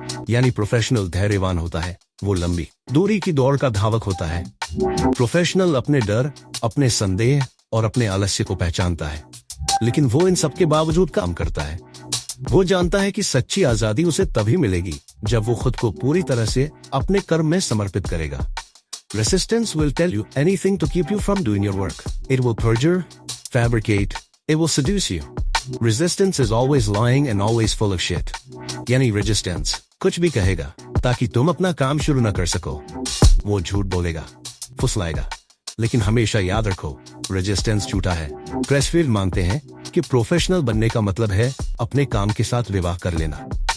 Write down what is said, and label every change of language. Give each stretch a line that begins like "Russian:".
Hindi: यानी प्रोफेशनल धैर्यवान होता है, वो लंबी दूरी की दौड़ का धावक होता है। प्रोफेशनल अपने डर, अपने संदेह और अपने आलस्य को पहचानता है, लेकिन वो इन सबके बावजूद काम करता है। वो जानता है कि सच्ची आजादी उसे तभी मिलेगी जब वो खुद को पूरी तरह से अपने कर्म में समर्पित करेगा।
English: Resistance will tell you anything to keep you from doing your work. It will perjure, fabricate, it will seduce you. Resistance is always lying and always full of shit.
Hindi: यानी resistance कुछ भी कहेगा ताकि तुम अपना काम शुरू न कर सको। वो झूठ बोलेगा, फुसलाएगा, लेकिन हमेशा याद रखो, रेजिस्टेंस झूठा है। प्रेसफील्ड मानते हैं कि प्रोफेशनल बनने का मतलब है अपने काम के साथ विवाह कर लेना।